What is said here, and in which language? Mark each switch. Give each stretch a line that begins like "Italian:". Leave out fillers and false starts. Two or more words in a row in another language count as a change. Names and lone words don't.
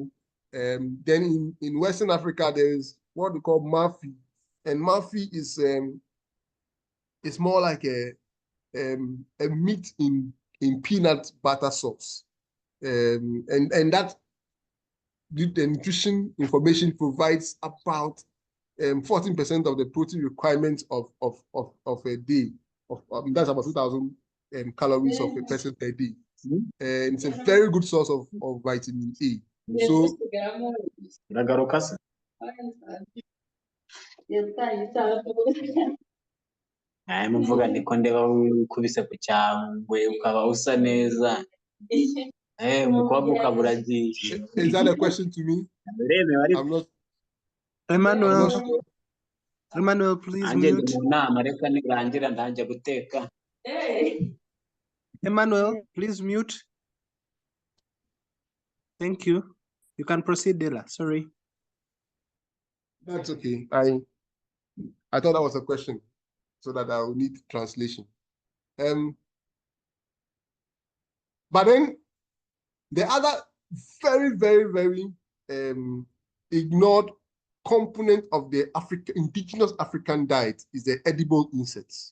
English: Then in Western Africa, there is what we call mafi, and mafi is it's more like a meat in peanut butter sauce, and that the nutrition information provides about 14% of the protein requirements of a day. That's about 2,000 calories of a person per day. And it's a very good source of vitamin A. So
Kinyarwanda: muvuga ndiko ndeba ukubise ku cyangwe ukaba usa neza umukobwa ukabura agiye.
English: Is that a question to me? I'm not. Emmanuel, sure. Emmanuel, please
Kinyarwanda: nanjye ndi
English: mute.
Kinyarwanda: mu nama reka nirangira ndanjya guteka.
English: Emmanuel, please mute. Thank you. You can proceed, Dela. Sorry. That's okay. I thought that was a question, so that I will need translation. But then the other very, very, very ignored component of the indigenous African diet is the edible insects.